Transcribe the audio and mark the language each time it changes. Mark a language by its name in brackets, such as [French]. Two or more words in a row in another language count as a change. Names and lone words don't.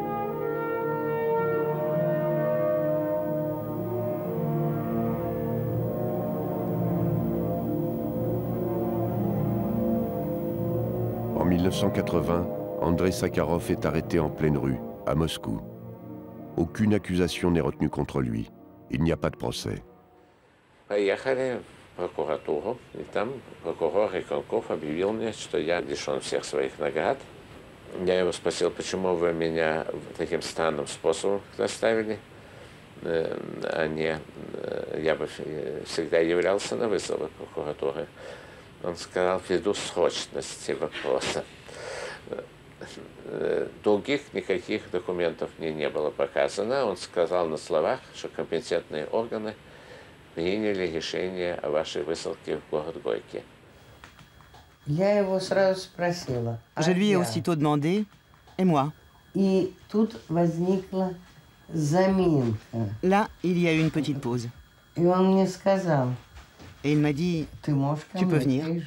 [French] En 1980, Andrei Sakharov est arrêté en pleine rue, à Moscou. Aucune accusation n'est retenue contre lui. Il n'y a pas de procès. [Russian] Прокуратуру, и там прокурор Реконков объявил мне, что я лишен всех своих наград. Я его спросил, почему вы меня таким странным способом заставили, я бы всегда являлся на вызовы прокуратуры. Он сказал, ввиду срочности вопроса. Других никаких документов мне не было показано. Он сказал на словах, что компетентные органы приняли решение о вашей высылке в город Горький. [French] Je lui ai aussitôt demandé, et moi? Là, il y a eu une petite pause. Et il m'a dit, tu peux venir.